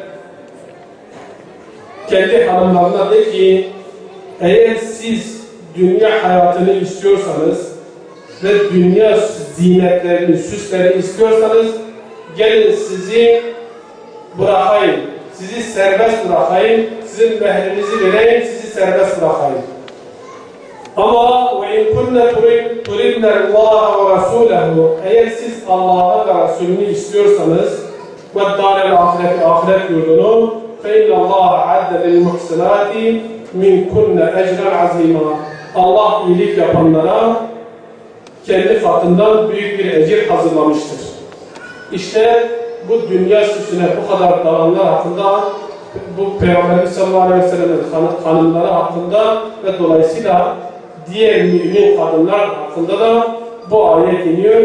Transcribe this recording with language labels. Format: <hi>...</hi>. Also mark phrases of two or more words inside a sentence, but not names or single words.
<tr>Kendi hanımlarına de ki, eğer siz dünya hayatını istiyorsanız ve dünya zinetlerini, süslerini istiyorsanız gelin sizi bırakayım, sizi serbest bırakayım, sizin mehrinizi vereyim, sizi serbest bırakayım. Ama</tr> <ar>وَاِنْ كُنَّ تُرِدْنَ اللّٰهَ وَرَسُولَهُ</ar> <tr>eğer siz Allah'ı ve Resulünü istiyorsanız</tr> <ar>وَالدَّارَ الْآخِرَةِ</ar> <tr>ahiret yurdunu</tr> <ar>فَاِنَّ اللّٰهَ عَدَّ لِلْمُحْسِنَاتِ مِنْ كُنَّ اَجْرًا عَظِيمًا</ar> <tr>Allah iyilik yapanlara kendi katından büyük bir ecir hazırlamıştır. İşte bu dünya süsüne bu kadar dalanlar hakkında, bu Peygamberimiz</tr> <ar>صلى الله عليه وسلم</ar> <tr>hanımları hakkında ve dolayısıyla diğer mümin kadınlar hakkında da bu ayet iniyor.</tr>